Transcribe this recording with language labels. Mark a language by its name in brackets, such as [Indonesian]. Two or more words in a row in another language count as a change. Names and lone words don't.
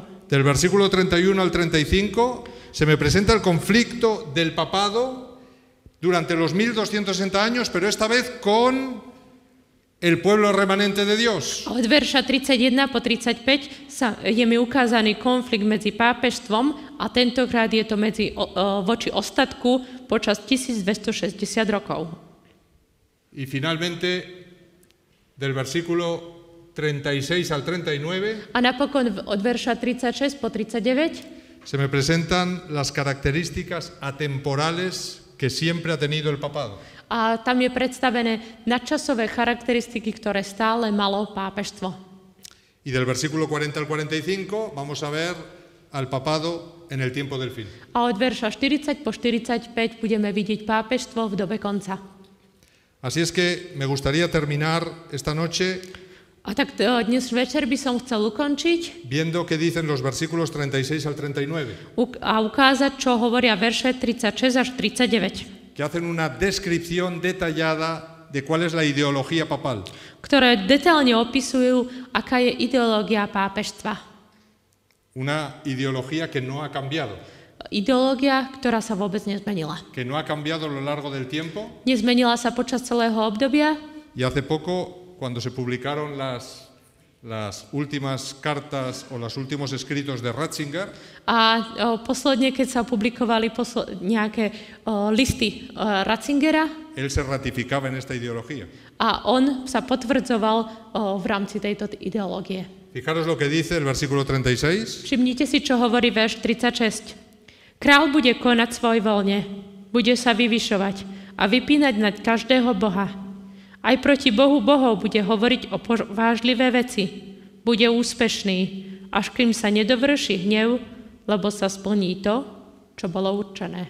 [Spanish] Del versículo 31 al 35 se me presenta el conflicto del papado durante los 1260 años, pero esta vez con el pueblo remanente de Dios. [Slovak] Od verša 31 po 35 je mi ukázaný konflikt medzi pápežstvom a tentokrát je to voči ostatku počas 1260 rokov. [Spanish] Y finalmente, del versículo 36 al 39, [Slovak] A napokon od verša 36 po 39 [Spanish] se me presentan las características atemporales que siempre ha tenido el papado. [Slovak] a tam je predstavené nadčasové charakteristiky, ktoré stále malo pápežstvo. [Spanish] Y del versículo 40 al 45 vamos a ver al papado en el tiempo del fin. [Slovak] A od verša 40 po 45 budeme vidieť pápežstvo v dobe konca. [Spanish] Así es que me gustaría terminar esta noche [Slovak] A tak dnes večer by som chcel ukončiť [Spanish] viendo qué dicen los versículos 36 al 39, [Slovak] a ukázať, čo hovoria verše 36 až 39. [Spanish] que hacen una descripción detallada de cuál es la ideología papal. [Slovak] Ktoré detailne opisujú, aká je ideológia pápežstva. [Spanish] Una ideología que no ha cambiado, [Slovak] Ideológia, ktorá sa vôbec nezmenila. [Spanish] que no ha cambiado a lo largo del tiempo. [Slovak] Nezmenila sa počas celého obdobia [Spanish] Y hace poco, cuando se publicaron las últimas cartas o los últimos escritos de Ratzinger, [Slovak] a posledne, keď sa publikovali nejaké listy Ratzingera, [Spanish] él se ratificaba en esta ideología. [Slovak] a on sa potvrdzoval v rámci tejto ideológie. [Spanish] Fijaros lo que dice el versículo 36. [Slovak] Všimnite si, čo hovorí verš 36. Král bude konať svoj voľne, bude sa vyvyšovať a vypínať nad každého boha. Aj proti Bohu bohov bude hovoriť o vážlivé veci. Bude úspešný, až kým sa nedovrší hnev, lebo sa splní to, čo bolo určené.